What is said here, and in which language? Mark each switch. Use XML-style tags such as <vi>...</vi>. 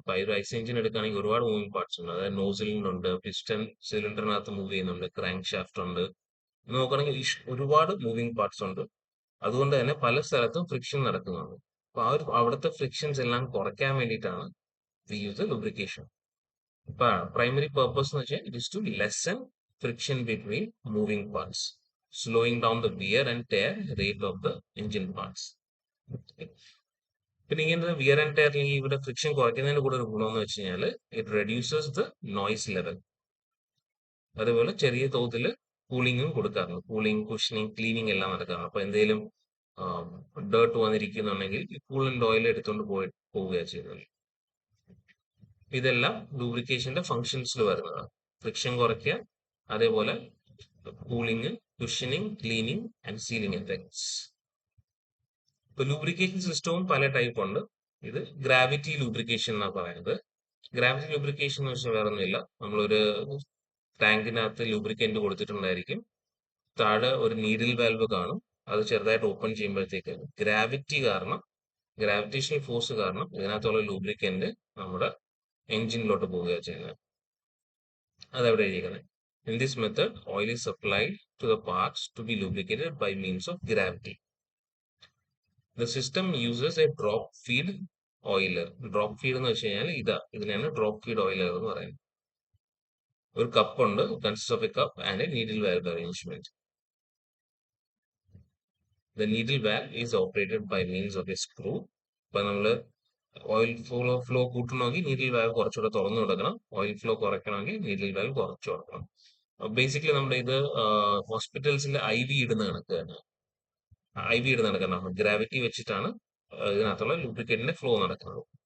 <ml>ഇപ്പൊ ഒരു IC engine എടുക്കുകയാണെങ്കിൽ ഒരുപാട് മൂവിംഗ് പാർട്സ് ഉണ്ട്. അതായത് നോസിലിനുണ്ട്, പിസ്റ്റൺ സിലിണ്ടറിനകത്ത് മൂവ് ചെയ്യുന്നുണ്ട്, ക്രാങ്ക് ഷാഫ്റ്റ് ഉണ്ട്. നോക്കുകയാണെങ്കിൽ ഒരുപാട് മൂവിംഗ് പാർട്സ് ഉണ്ട്. അതുകൊണ്ട് തന്നെ പല സ്ഥലത്തും ഫ്രിക്ഷൻ നടക്കുന്നുണ്ട്. അപ്പൊ അവിടുത്തെ ഫ്രിക്ഷൻസ് എല്ലാം കുറയ്ക്കാൻ വേണ്ടിയിട്ടാണ്</ml> <en>We use lubrication.</en> <ml>ഇപ്പൊ പ്രൈമറി പർപ്പസ് എന്ന് വെച്ചാൽ</ml> <en>It is to lessen friction between moving parts, slowing down the wear and tear rate of the engine parts.</en> <ml>പിന്നെ ഇങ്ങനെ വിയർ ആൻഡ് ടയർ അല്ലെങ്കിൽ ഇവിടെ ഫ്രിക്ഷൻ കുറയ്ക്കുന്നതിന് കൂടെ ഒരു ഗുണമെന്ന് വെച്ച് കഴിഞ്ഞാൽ</ml> <en>It reduces the noise level.</en> <ml>അതേപോലെ ചെറിയ തോതിൽ കൂളിംഗും കൊടുക്കാറുണ്ട്. കൂളിംഗ്, കുഷനിങ്, ക്ലീനിങ് എല്ലാം നടക്കാറുണ്ട്. അപ്പൊ എന്തെങ്കിലും ഡേർട്ട് വന്നിരിക്കുന്നുണ്ടെങ്കിൽ കൂളന്റ് ഓയിൽ എടുത്തുകൊണ്ട് പോവുകയാണ് ചെയ്യുന്നത്. ഇതെല്ലാം ലൂബ്രിക്കേഷന്റെ ഫങ്ഷൻസിൽ വരുന്നതാണ്. ഫ്രിക്ഷൻ കുറയ്ക്കുക, അതേപോലെ cooling, cushioning, cleaning and ceiling effects. ഇപ്പൊ ലൂബ്രിക്കേഷൻ സിസ്റ്റവും പല ടൈപ്പ് ഉണ്ട്. ഇത് ഗ്രാവിറ്റി ലൂബ്രിക്കേഷൻ എന്നാണ് പറയുന്നത്. ഗ്രാവിറ്റി ലൂബ്രിക്കേഷൻ എന്ന് വെച്ചാൽ വേറെ ഒന്നുമില്ല, നമ്മളൊരു ടാങ്കിനകത്ത് ലൂബ്രിക്കന്റ് കൊടുത്തിട്ടുണ്ടായിരിക്കും. താഴെ ഒരു നീഡിൽ വാൽവ് കാണും. അത് ചെറുതായിട്ട് ഓപ്പൺ ചെയ്യുമ്പോഴത്തേക്ക് ഗ്രാവിറ്റി കാരണം, ഗ്രാവിറ്റേഷണൽ ഫോഴ്സ് കാരണം ഇതിനകത്തുള്ള ലൂബ്രിക്കന്റ് നമ്മുടെ എഞ്ചിനിലോട്ട് പോവുകയാണ് ചെയ്യുന്നത്. അതെവിടെ എഴുതിയിരിക്കുന്നത്?</ml> <en>In this method, oil is supplied to the parts to be lubricated by means of gravity. The system uses a drop feed oiler.</en> <ml>Drop feed എന്ന് വെച്ച് കഴിഞ്ഞാൽ ഇതിനാണ് ഡ്രോപ്പ് ഫീഡ് ഓയിലർ എന്ന് പറയുന്നത്. ഒരു കപ്പ് ഉണ്ട്,</ml> <en>Consist of a cup and a needle valve arrangement. The needle valve is operated by means of a screw.</en> <ml>ഇപ്പൊ നമ്മള് ഓയിൽ ഫ്ലോ കൂട്ടണമെങ്കിൽ നീഡിൽ വാൽവ് കുറച്ചുകൂടെ തുറന്നു കൊടുക്കണം, ഓയിൽ ഫ്ലോ കുറയ്ക്കണമെങ്കിൽ നീഡിൽ വാൽവ് കുറച്ചു കൊടുക്കണം. ബേസിക്കലി നമ്മുടെ ഇത് ഹോസ്പിറ്റൽസിൽ IV ഇടുന്ന കണക്ക് തന്നെ. IV ഇടുന്ന കണക്കാണ്, ഗ്രാവിറ്റി വെച്ചിട്ടാണ് ഇതിനകത്തുള്ള ലൂബ്രിക്കേറ്റിന്റെ ഫ്ലോ നടക്കുന്നത്.</ml>